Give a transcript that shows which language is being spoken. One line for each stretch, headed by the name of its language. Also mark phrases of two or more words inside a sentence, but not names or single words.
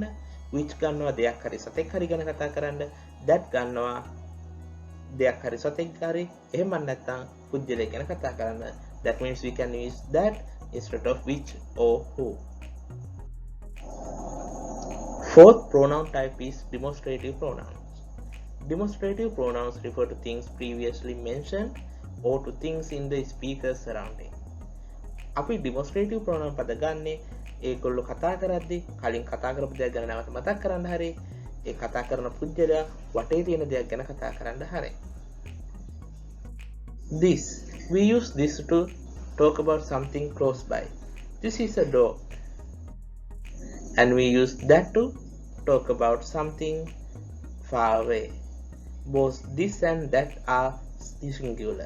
Sinhala: which ගන්නවා දෙයක් හරි සතෙක් හරි ගැන කතා කරන්න. that ගන්නවා දෙයක් හරි සතෙක් හරි එහෙම නැත්නම් පුජ්‍යලයක් ගැන කතා කරන්න.
English: That means we can use that instead of which or who. Fourth pronoun type is demonstrative pronouns. Demonstrative pronouns refer to things previously mentioned or to things in the speaker's surrounding.
Sinhala: අපි
English: demonstrative pronoun
Sinhala: පද ගන්නේ ඒගොල්ලෝ කතා කරද්දී කලින් කතා කරපු දේ ගැන නැවත මතක් කරන්න හරි ඒ කතා කරන පුජ්‍යලයා වටේ තියෙන දෙයක් ගැන කතා කරන්න හරි.
English: We use this to talk about something close by. This is a dog. And we use that to talk about something far away. Both this and that are singular.